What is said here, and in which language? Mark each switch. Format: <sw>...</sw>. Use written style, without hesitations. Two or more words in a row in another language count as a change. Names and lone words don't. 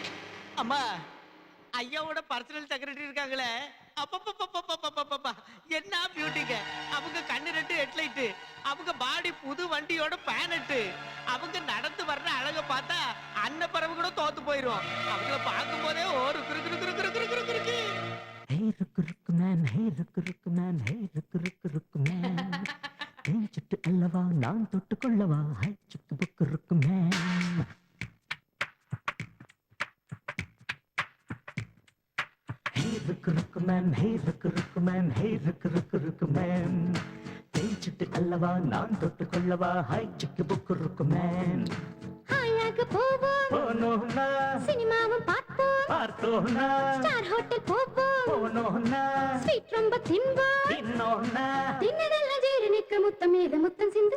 <ta>அம்மா, ஐயாவோட</ta> <en>personal secretary</en> <ta>இருக்காங்களே, அப்பப்பப்பப்பப்பப்பப்பப்பா என்ன பியூட்டிங்க. அவங்க கண்ணு 2 ஹெட்லைட், அவங்க பாடி புது வண்டியோட பேனட், அவங்க நடந்து வர்ற அழக பார்த்தா அன்னப்பறவை கூட தோத்து போயிரும். அவங்கள பார்க்கும் போதே ஒரு குறுக்கு குறுக்கு குறுக்கு குறுக்கு குறுக்கு.</ta> <en>Hey, ruku man, hey, ruku man, hey, ruku man.</en> <ta>தேஞ்சிட்டு அல்லவா நான் தொட்டு கொள்ளவா, ஹை சுக்கு புக்கு ருக்கு man.</ta> <en>Hey, ruku man, hey, ruku man, hey, ruku man.</en> <ta>தேஞ்சிட்டு அல்லவா நான் தொட்டு கொள்ளவா, ஹை சுக்கு புக்கு ருக்கு man. ஹாயாக போவோம், போனோம்னா சினிமாவும் பார்ப்போம், பார்த்தோம்னா</ta> <en>star hotel</en> <ta>போவோம், போனோம்னா ஸ்வீட் ரொம்ப தின்போம், தின்னோம்னா தின்னதெல்லாம் ஜீரணிக்க முத்தம் மீது முத்தம் சிந்து.</ta>